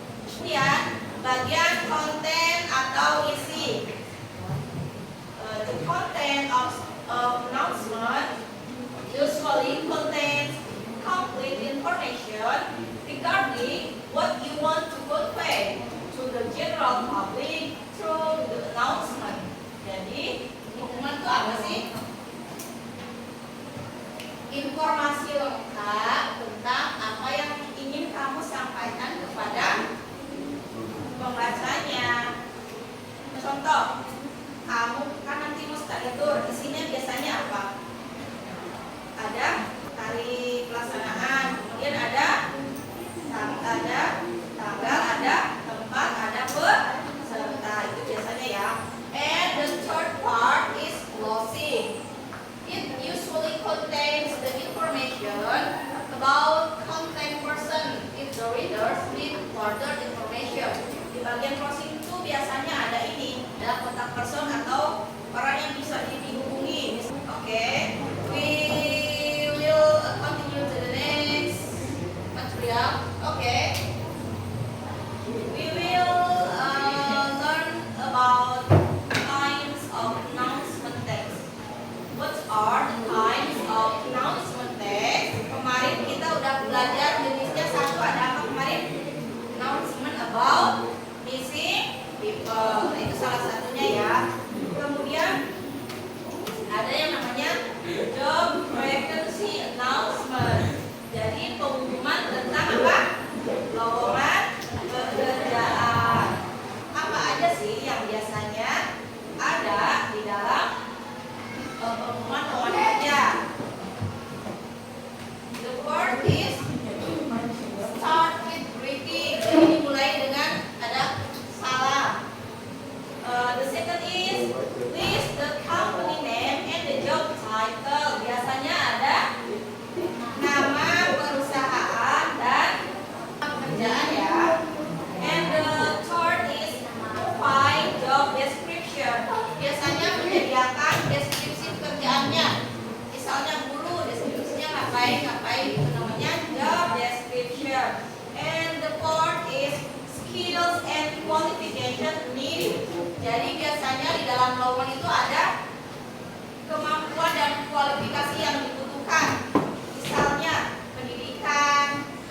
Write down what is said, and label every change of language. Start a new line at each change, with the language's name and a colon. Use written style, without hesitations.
Indonesian: Kemudian bagian konten atau isi.
English: The content of announcement usually contains complete information regarding what you want to convey to the general public through the announcement.
Indonesian: Jadi pengumuman itu apa sih? Informasi lengkap tentang apa yang ingin kamu sampaikan kepada pembacanya. Contoh, kamu kan nanti mau study tour, isinya biasanya apa? Ada hari pelaksanaan, kemudian ada tanggal, ada tempat, ada peserta, itu biasanya ya.
English: And the third part is closing. It usually contains the information about contact person if the readers need further information.
Indonesian: Di bagian closing itu biasanya ada ini, ada kontak person atau orang yang bisa dihubungi.
English: Oke, we will continue to the next material. Oke, we will learn about kinds of announcement text. What are the kinds of announcement text?
Indonesian: Kemarin kita udah belajar jenisnya. Satu ada apa kemarin?
English: Announcement about missing people,
Indonesian: itu salah satunya ya. Kemudian ada yang namanya job vacancy announcement. Jadi pengumuman tentang apa? Lowongan pekerjaan. Apa aja sih yang biasanya ada di dalam pengumuman lowongan kerja?
English: The word is start with greeting.
Indonesian: Jadi dimulai dengan ada salam.
English: The second is list the company name and the job title.
Indonesian: Biasanya ada nama perusahaan dan pekerjaan ya.
English: And the third is provide job description.
Indonesian: Biasanya menyediakan deskripsi pekerjaannya. Misalnya guru, deskripsinya ngapain itu namanya job description.
English: And the fourth is skills and qualification needed.
Indonesian: Jadi biasanya di dalam lowongan itu ada kemampuan dan kualifikasi yang dibutuhkan. Misalnya pendidikan,